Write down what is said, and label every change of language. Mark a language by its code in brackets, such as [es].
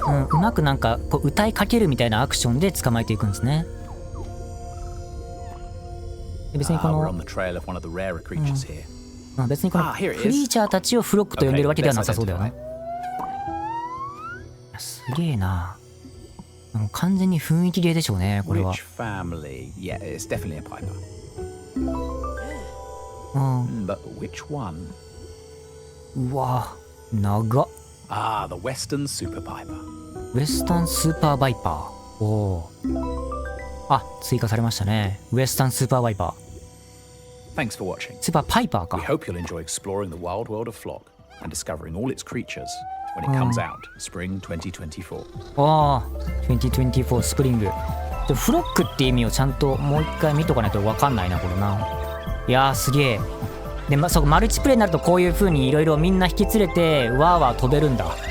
[ja] うまくなんかこう歌いかけるみたいなアクションで捕まえていくんですね。別にこの、別にこのクリーチャーたちをフロックと呼んでるわけではなさそうだよね。すげえな。もう完全に雰囲気芸でしょうね、これは。 [en] Yeah, it's definitely a piper. But which one? [ja] うわ、長っ。 [en] The Western Super Piper. [ja] ウエスタンスーパーバイパー。おー。追加されましたね。ウエスタンスーパーバイパー。 [en] Thanks for watching. [ja] スーパーパイパーか。 [en] We hope you'll enjoy exploring the wild world of Flock and discovering all its creatures when it comes out spring 2024. [ja] 2024スプリング。フロックって意味をちゃんともう一回見とかないと分かんないな、これな。いやー、すげえ。で、そうマルチプレイになるとこういう風にいろいろみんな引き連れてわーわー飛べるんだ。